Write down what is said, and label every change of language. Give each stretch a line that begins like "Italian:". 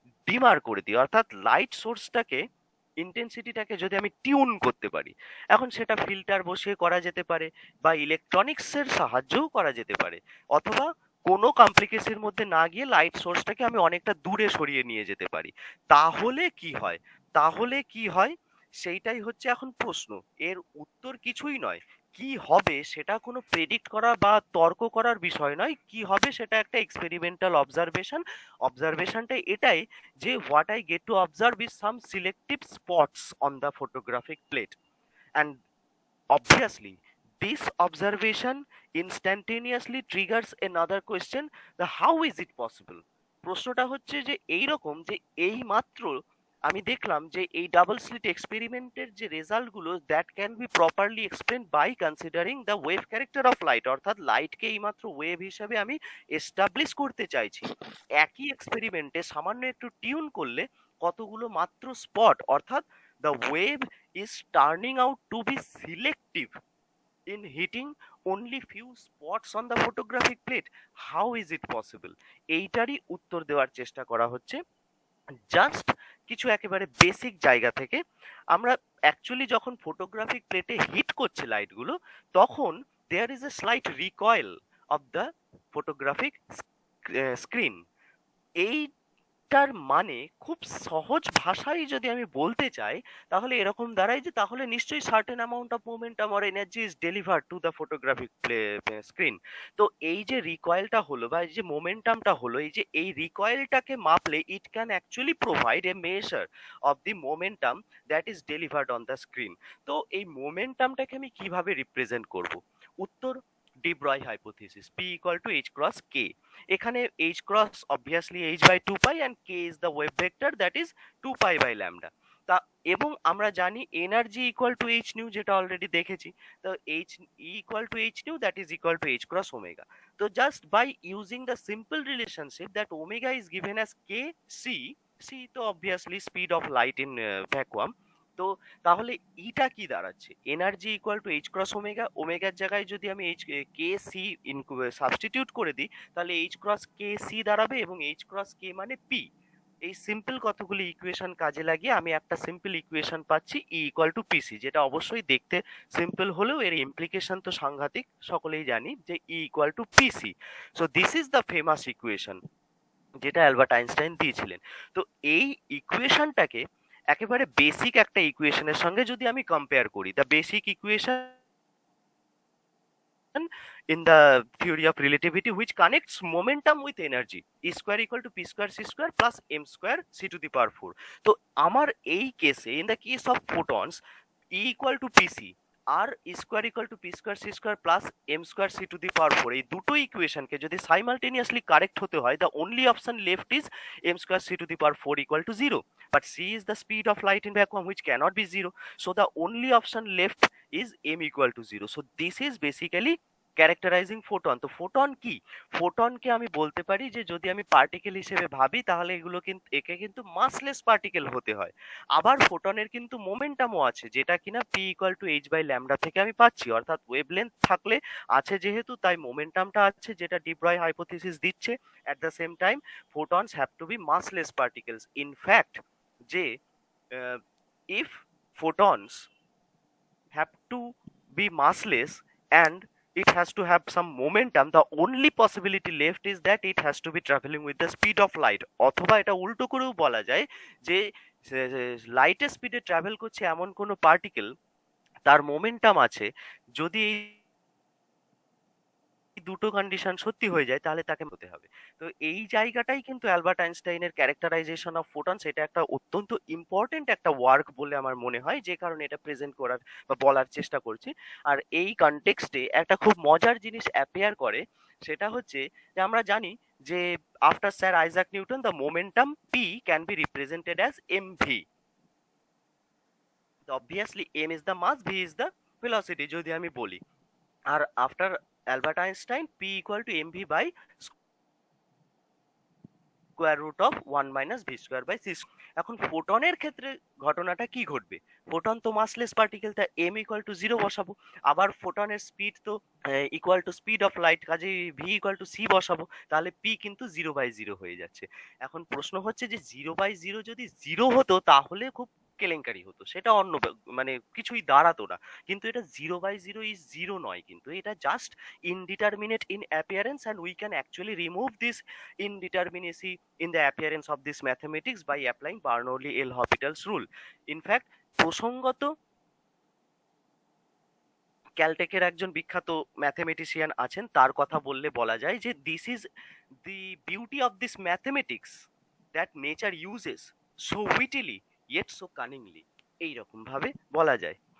Bangla: Dimmer করে দিই, অর্থাৎ লাইট সোর্সটাকে ইন্টেন্সিটিটাকে যদি আমি টিউন করতে পারি, এখন সেটা ফিল্টার বসিয়ে করা যেতে পারে বা ইলেকট্রনিক্সের সাহায্যেও করা যেতে পারে, অথবা কোনো কমপ্লিকেশনের মধ্যে না গিয়ে লাইট সোর্সটাকে আমি অনেকটা দূরে সরিয়ে নিয়ে যেতে পারি। তাহলে কি হয়? তাহলে কি হয় সেইটাই হচ্ছে এখন প্রশ্ন। এর উত্তর কিছুই নয়। কি হবে সেটা কোনো প্রেডিক্ট করা বা তর্ক করার বিষয় নয়। কি হবে সেটা একটা এক্সপেরিমেন্টাল অবজারভেশন। অবজারভেশনটা এটাই যে
English: what I get to observe is some selective spots on the photographic plate, and obviously this observation instantaneously triggers another question, the how is it possible?
Bangla: প্রশ্নটা হচ্ছে যে এই রকম যে এই মাত্র আমি দেখলাম যে এই ডাবল স্লিট এক্সপেরিমেন্টের যে রেজাল্ট গুলো
English: that can be properly explain by considering the wave character of light,
Bangla: অর্থাৎ লাইটকে এই মাত্র ওয়েভ হিসাবে আমি এস্টাবলিশ করতে চাইছি। একই এক্সপেরিমেন্টে সামান্য একটু টিউন করলে কতগুলো মাত্র স্পট, অর্থাৎ
English: the wave is turning out to be selective in hitting only few spots on the photographic plate. How is it possible?
Bangla: এইটারই উত্তর দেওয়ার চেষ্টা করা হচ্ছে জাস্ট কিছু একেবারে বেসিক জায়গা থেকে। আমরা অ্যাকচুয়ালি যখন ফটোগ্রাফিক প্লেটে হিট করছে লাইটগুলো, তখন
English: There is a slight recoil of the photographic screen.
Bangla: এইটার মানে খুব সহজ ভাষায় যদি আমি বলতে চাই, তাহলে এরকম দাঁড়ায় যে তাহলে নিশ্চয়ই
English: Certain amount of momentum or energy is delivered to the photographic screen.
Bangla: তো এই যে রিকয়েলটা হলো বা এই যে মোমেন্টামটা হলো, এই যে এই রিকয়েলটাকে মাপলে
English: It can actually provide a measure of the momentum that is delivered on the screen.
Bangla: তো এই মোমেন্টামটাকে আমি কিভাবে রিপ্রেজেন্ট করব? উত্তর, D ব্রয় hypothesis, P equal to H cross কে।
English: এখানে h cross obviously h by 2 pi and k is the wave vector that is 2 pi by lambda।
Bangla: তা এবং আমরা জানি energy equal to h nu, যেটা অলরেডি দেখেছি।
English: তো h equal to h nu that is equal to h cross omega। তো just by using the simple relationship that omega is given as k c, c তো obviously speed of light in vacuum.
Bangla: তো তাহলে ইটা কি দাঁড়াচ্ছে? Energy equal to H cross omega, ওমেগার জায়গায় যদি আমি H K C substitute করে দিই, তাহলে এইচ ক্রস কে সি দাঁড়াবে এবং এইচ ক্রস কে মানে পি। এই সিম্পল কতগুলি ইকুয়েশন কাজে লাগিয়ে আমি একটা সিম্পল ইকুয়েশন পাচ্ছি ই ইকুয়াল টু পিসি, যেটা অবশ্যই দেখতে সিম্পল হলেও এর ইমপ্লিকেশন তো সাংঘাতিক, সকলেই জানি যে E equal to PC.
English: so this is the famous equation
Bangla: যেটা অ্যালবার্ট আইনস্টাইন দিয়েছিলেন। তো এই ইকুয়েশনটাকে একেবারে বেসিক একটা ইকুয়েশনের সঙ্গে যদি আমি কম্পেয়ার করি,
English: The basic equation in the theory of relativity which connects momentum with energy, E square equal to P square C square plus M square C to the power 4।
Bangla: তো আমার এই কেসে,
English: in the case of photons, E equal to PC আর E square equal to P square C square plus M square C to the power 4,
Bangla: এই দুটো ইকুয়েশনকে যদি simultaneously correct হতে হয়,
English: the only option left is M square C to the power 4 equal to 0, but C is the speed of light in vacuum which cannot be 0, so the only option left is M equal to 0। so this is basically characterising photon.
Bangla: তো photon কি? ফোটনকে আমি বলতে পারি যে যদি আমি particle হিসেবে ভাবি, তাহলে এগুলো কিন্তু একে কিন্তু মাসলেস পার্টিকেল হতে হয়। আবার ফোটনের কিন্তু মোমেন্টামও আছে, যেটা কিনা P equal to H by lambda থেকে আমি পাচ্ছি, অর্থাৎ ওয়েভলেন্থ থাকলে আছে যেহেতু, তাই মোমেন্টামটা আছে, যেটা ডি ব্রয় হাইপোথিসিস দিচ্ছে।
English: At the same time photons have to be massless particles. In fact যে if photons have to be massless and it has to have some momentum, the only possibility left is that it has to be traveling with the speed of light।
Bangla: অথবা এটা উল্টো করেও বলা যায় যে লাইটের স্পিডে ট্রাভেল করছে এমন কোনো পার্টিকেল, তার মোমেন্টাম আছে, যদি এই দুটো কন্ডিশন সত্যি হয়ে যায় তাহলে তাকে হতে হবে। তো এই জায়গাটাই কিন্তু অ্যালবার্ট আইনস্টাইনের ক্যারেক্টারাইজেশন অফ ফোটনস, এটা একটা অত্যন্ত ইম্পর্টেন্ট একটা ওয়ার্ক বলে আমার মনে হয়, যে কারণে এটা প্রেজেন্ট করার বা বলার চেষ্টা করছি। আর এই কনটেক্সটে একটা খুব মজার জিনিস অ্যাপিয়ার করে, সেটা হচ্ছে যে আমরা জানি যে
English: After sir Isaac Newton the momentum P can be represented as M V. Obviously M is the mass, V is the velocity
Bangla: যদি আমি বলি।
English: আর after Albert Einstein, P equal to mv by square root of 1 - v² / c²।
Bangla: এখন ফোটনের ক্ষেত্রে ঘটনাটা কি ঘটবে? Photon তো মাসলেস particle, তা m = 0 বসাবো। আবার ফোটনের স্পিড তো equal to speed of light, কাজেই v = c বসাবো। তাহলে p কিন্তু 0/0 হয়ে যাচ্ছে। এখন প্রশ্ন হচ্ছে যে 0/0 যদি 0 হতো তাহলে খুব কেলেঙ্কারি হতো, সেটা অন্য মানে কিছুই দাঁড়াতো না। কিন্তু এটা 0/0 ইজ 0 নয়, কিন্তু এটা just
English: indeterminate in appearance, and we can actually remove this indeterminacy in the appearance of this mathematics by applying Bernoulli L'Hopital's rule.
Bangla: In fact, প্রসঙ্গত ক্যালটেকের একজন বিখ্যাত ম্যাথমেটিশিয়ান আছেন, তার কথা বললে বলা যায় যে
English: this is the beauty of this mathematics that nature uses so wittily yet so cunningly,
Bangla: এইরকম ভাবে বলা যায়।